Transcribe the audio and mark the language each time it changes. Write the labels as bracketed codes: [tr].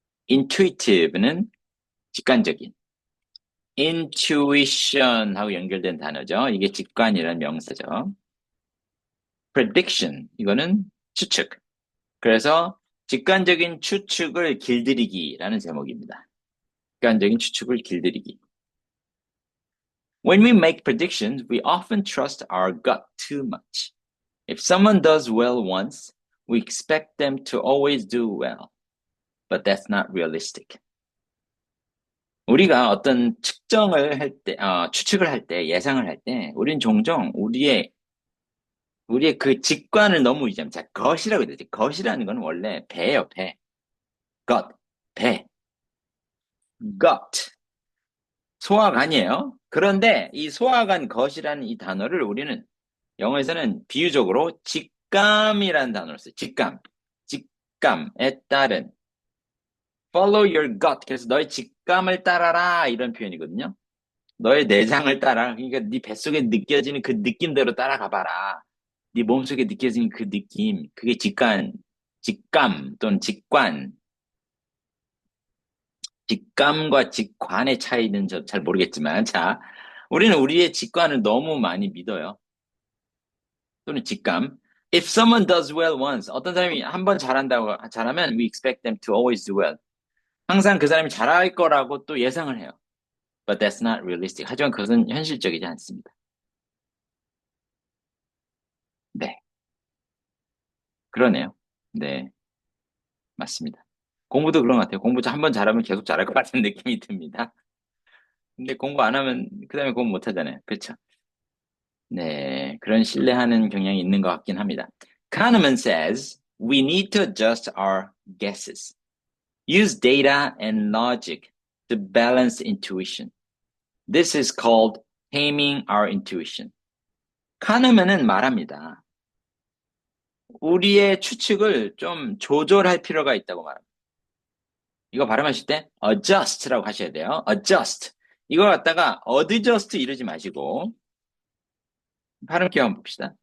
[ko] intuitive는 직관적인. intuition하고 연결된 단어죠. 이게 직관이라는 명사죠. prediction, 이거는 추측. 그래서 직관적인 추측을 길들이기라는 제목입니다. 직관적인 추측을 길들이기. [en] When we make predictions, we often trust our gut too much. If someone does well once, we expect them to always do well. But that's not realistic. [ko] 우리가 어떤 측정을 할 때, 추측을 할 때, 예상을 할 때, 우린 종종 우리의 그 직관을 너무 의지합니다. 자, 것이라고 해야 되지. 것이라는 건 원래 배예요, 배. 것, 배. got. 소화관이에요. 그런데 이 소화관 것이라는 이 단어를 우리는 영어에서는 비유적으로 직감이라는 단어를 써요. 직감. 직감에 따른. [en] Follow your gut. [ko] 그래서 너의 직감을 따라라. 이런 표현이거든요. 너의 내장을 따라. 그러니까 네 뱃속에 느껴지는 그 느낌대로 따라가 봐라. 네 몸속에 느껴지는 그 느낌. 그게 직감 또는 직관. 직감과 직관의 차이는 저 잘 모르겠지만, 자, 우리는 우리의 직관을 너무 많이 믿어요. 또는 직감. [en] If someone does well once, [ko] 어떤 사람이 한 번 잘하면 [en] we expect them to always do well. [ko] 항상 그 사람이 잘할 거라고 또 예상을 해요. [en] But that's not realistic. [ko] 하지만 그것은 현실적이지 않습니다. 네, 그러네요. 네, 맞습니다. 공부도 그런 것 같아요. 공부 한 번 잘하면 계속 잘할 것 같은 느낌이 듭니다. 근데 공부 안 하면 그 다음에 공부 못 하잖아요. 그렇죠? 네, 그런 신뢰하는 경향이 있는 것 같긴 합니다. [en] Kahneman says we need to adjust our guesses. Use data and logic to balance intuition. This is called taming our intuition. [ko] 카누먼은 말합니다. 우리의 추측을 좀 조절할 필요가 있다고 말합니다. 이거 발음하실 때 adjust라고 하셔야 돼요. [en] adjust. [ko] 이걸 갖다가 adjust 이러지 마시고 발음 기억 한번 봅시다.